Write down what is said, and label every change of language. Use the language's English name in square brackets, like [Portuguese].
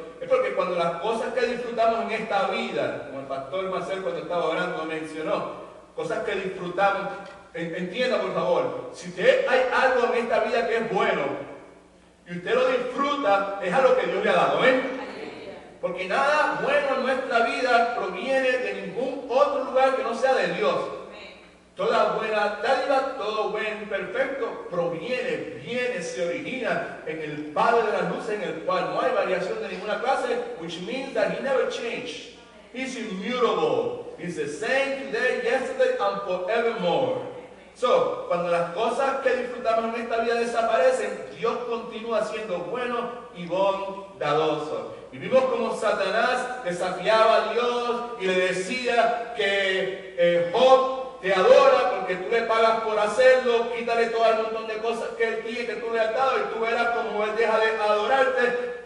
[Spanish] Es porque cuando las cosas que disfrutamos en esta vida, como el pastor Marcel cuando estaba orando mencionó, cosas que disfrutamos, entienda por favor, si usted hay algo en esta vida que es bueno y usted lo disfruta, es algo que Dios le ha dado, porque nada bueno en nuestra vida proviene de ningún otro lugar que no sea de Dios. Toda buena dádiva, todo buen perfecto viene, se origina en el Padre de las luces, en el cual no hay variación de ninguna clase, [English] which means that He never changed. He's immutable. He's the same today, yesterday, and forevermore. So, [Spanish] cuando las cosas que disfrutamos en esta vida desaparecen, Dios continúa siendo bueno y bondadoso. Y vimos como Satanás desafiaba a Dios y le decía que Job te adora porque tú le pagas por hacerlo, quítale todo el montón de cosas que él tiene, que tú le has dado, y tú verás como él deja de adorarte.